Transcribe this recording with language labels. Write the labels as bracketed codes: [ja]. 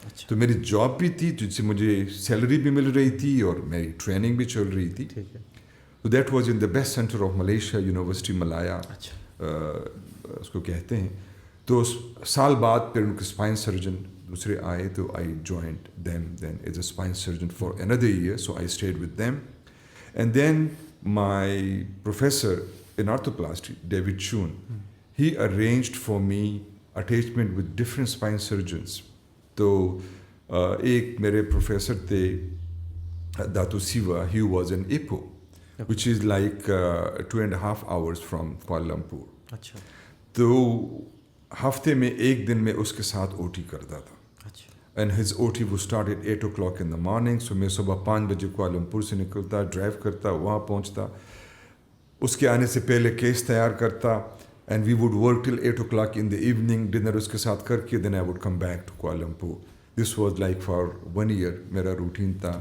[ur] تو میری جاب بھی تھی جس سے مجھے سیلری بھی مل رہی تھی اور میری ٹریننگ بھی چل رہی تھی. [en] تو that was in the best centre of Malaysia, university Malaya [ur] اس کو کہتے ہیں. تو سال بعد پھر ان کے اسپائن سرجن دوسرے آئے, تو [en] I joined them then as a spine surgeon for another year, so I stayed with them. And then my professor in arthroplasty, David Chun, he arranged for me attachment with different spine surgeons. [ur] تو ایک میرے professor تھے داتو سیوا, [en] he was in Ipoh, which is like 2.5 hours from Kuala Lumpur. [ur] اچھا. تو ہفتے میں ایک دن میں اس کے ساتھ او ٹی کرتا تھا. [en] And his O T would start at 8 o'clock in the morning. [ur] So میں صبح 5 بجے کوالالمپور سے نکلتا, ڈرائیو کرتا, وہاں پہنچتا, اس کے آنے سے پہلے کیس تیار کرتا, [en] and we would work till 8 o'clock in the evening, [ur] dinner اس کے ساتھ کر کے [en] Then I would come back to Kuala Lumpur. This was like for 1 year [ur] میرا روٹین تھا.